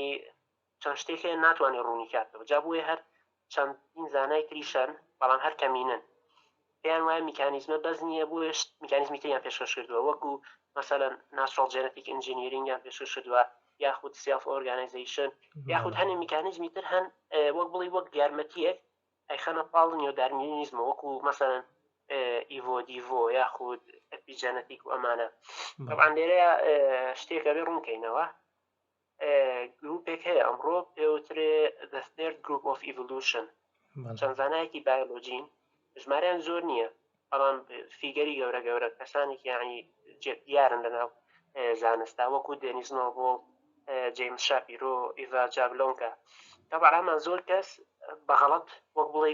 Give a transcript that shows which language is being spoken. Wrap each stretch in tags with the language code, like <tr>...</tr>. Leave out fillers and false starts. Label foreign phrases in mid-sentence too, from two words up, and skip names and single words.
<ckb>چەند شتێکە ناتوانێت ڕوونی کاتەوە جا بۆیە هەر چەندین زانای تریشن بەڵام هەر کەمینن پێیان وایە میکانیزمە بەس نییە بۆ میکانیزمی تریان پێشکەش کردووە وەکو مەسەلەن</ckb> <en>natural genetic engineeringیان</en> <ckb>پێشکەش کردووە یاخود</ckb> <en>self organization</en> <ckb>یاخود هەنێ میکانیزمی تر هەن وەک بڵی وەک یارمەتیەک ئەیخەنە پاڵ نیۆ دارمینیزمە وەکو مەسەلەن ئیڤۆ دیڤۆ یاخود ئەپیجەنەتیک و ئەمانە طبعا لێرەیە شتێکە بێ ڕوونکەینەوە گروپێک هەیە ئەمڕۆ پێوترێ</ckb> <en>the third group of evolution</en> <ckb>چەند زانایەکی بایۆلۆجین ژمارەیان زۆر نییە بەڵام فیگەری گەورە گەورە کەسانێکی یعنی دیارن لەناو زانستا وەکو دێنیس نۆڤڵ جیمس شاپیرۆ ئیڤا جابلۆنکە طبعا ئەمان زۆر کەس بەغەڵەت وەک بڵێ</ckb>